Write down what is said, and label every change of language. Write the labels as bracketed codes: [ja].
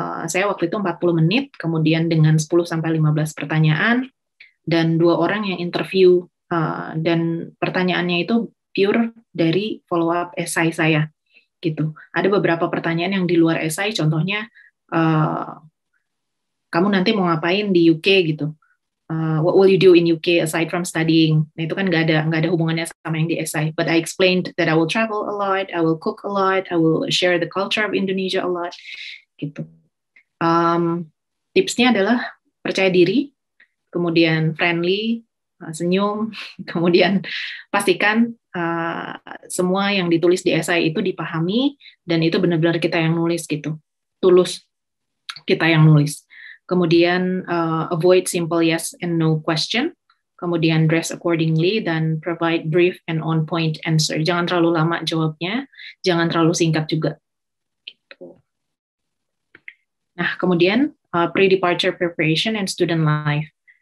[id] Saya waktu itu 40 menit, kemudian dengan 10-15 pertanyaan, dan 2 orang yang interview, dan pertanyaannya itu pure dari follow-up esai saya. Gitu. Ada beberapa pertanyaan yang di luar esai, contohnya, kamu nanti mau ngapain di UK gitu. [en] What will you do in UK aside from studying? [id] Nah, itu kan nggak ada hubungannya sama yang di essay. [en] But I explained that I will travel a lot, I will cook a lot, I will share the culture of Indonesia a lot. [id] Gitu. Tipsnya adalah percaya diri, kemudian friendly, senyum, kemudian pastikan semua yang ditulis di essay itu dipahami dan itu benar-benar kita yang nulis gitu, tulus kita yang nulis. [en] Kemudian avoid simple yes and no question. Kemudian dress accordingly dan provide brief and on point answer. [id] Jangan terlalu lama jawabnya, jangan terlalu singkat juga. Gitu. Nah, kemudian [en] pre-departure preparation and student life.